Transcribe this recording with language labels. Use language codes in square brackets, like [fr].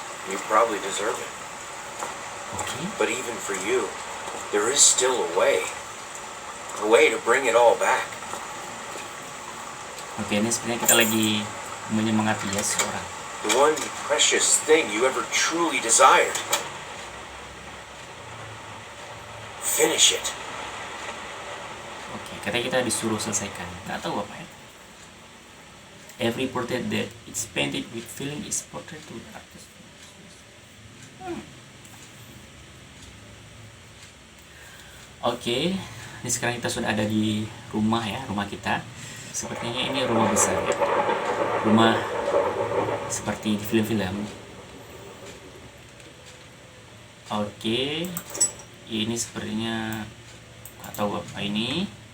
[en] You probably deserve it. Oke. But even for you, there is still a way. A way to bring it all back. [id] Oke, ini sebenarnya kita lagi menyemangati ya seorang. [en] The one precious thing you ever truly desired. Finish it. [id] Oke, katanya kita disuruh selesaikan. Nggak tahu apa ya. [en] Every portrait that it's painted with feeling is portrait to the artist. [id] Oke, ini sekarang kita sudah ada di rumah ya, rumah kita. Sepertinya ini rumah besar ya. Rumah seperti di film-film. Oke, ini sepertinya nggak tahu apa ini.